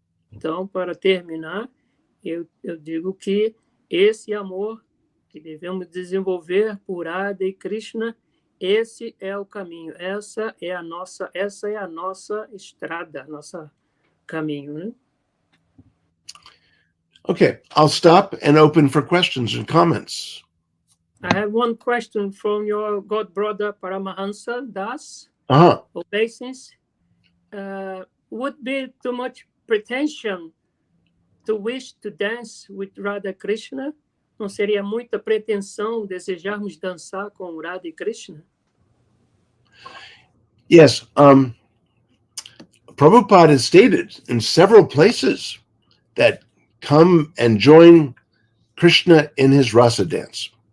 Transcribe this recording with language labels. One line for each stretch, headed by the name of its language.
Portuguese: Então, para terminar, eu digo que esse amor que devemos desenvolver por Radha e Krishna, esse é o caminho, essa é a nossa estrada, nosso caminho, né?
English: Okay, I'll stop and open for questions and comments. I have one question from your god brother Paramahansa Das. Obeisance. Would be too much pretension to wish to dance with Radha Krishna?
Portuguese: Não seria muita pretensão desejarmos dançar com Radha e Krishna?
English: Yes, Prabhupada has stated in several places that come and join Krishna in his rasa dance.